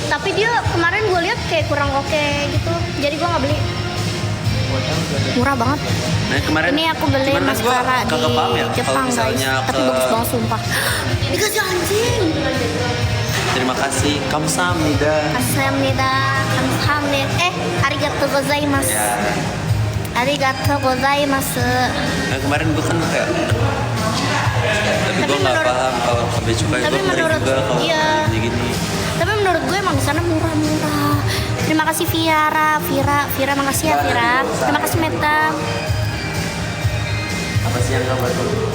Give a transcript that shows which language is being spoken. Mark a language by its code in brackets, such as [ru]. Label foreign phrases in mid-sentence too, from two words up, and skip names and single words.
[id] Tapi dia kemarin gue lihat kayak kurang oke gitu. Jadi gue nggak beli. Murah banget. Nah kemarin Ini aku beli cuman kan gua maskara di kagak paham ya, kalau Jepang guys. misalnya Tapi bagus banget sumpah. Dikasih anjing. Terima kasih, kamsahamnida. Kamsahamnida. [ja] ありがとうございます. [id] Ya. [ja] ありがとうございます. [id] Nah kemarin gue kan kayak tapi gue nggak menurut- paham kalau cabai cukai tapi gue ngeri menurut- juga kalau iya. gini-gini. Tapi menurut gue emang di sana murah-murah. Terima kasih Vira, makasih ya Vira. Terima kasih Meta. Apa sih yang nggak bagus?